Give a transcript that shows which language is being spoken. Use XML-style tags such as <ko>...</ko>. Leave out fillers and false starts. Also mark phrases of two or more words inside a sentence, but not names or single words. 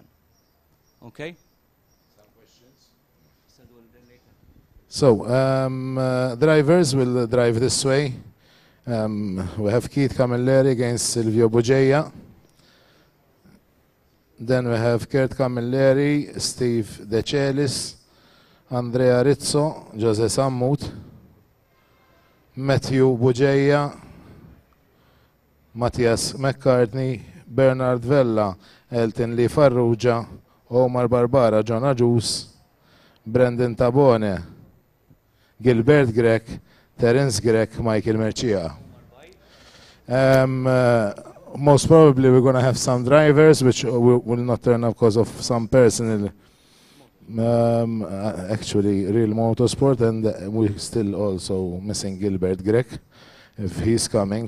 <en>Okay? Some questions? So, drivers will drive this way. We have Keith Camilleri against Silvio Bugeja. Then we have Kurt Camilleri, Steve De Celis, Andrea Rizzo, Jose Sammut, Matthew Bugeja, Mattias McCartney, Bernard Vella, Elton Lee Farrugia, Omar Barbara, John Ajus, Brendan Tabone, Gilbert Grek, Terence Grek, Michael Mercia. Most probably we're going to have some drivers which will not turn up because of some personal actually real motorsport, and we're still also missing Gilbert Grek if he's coming.</en>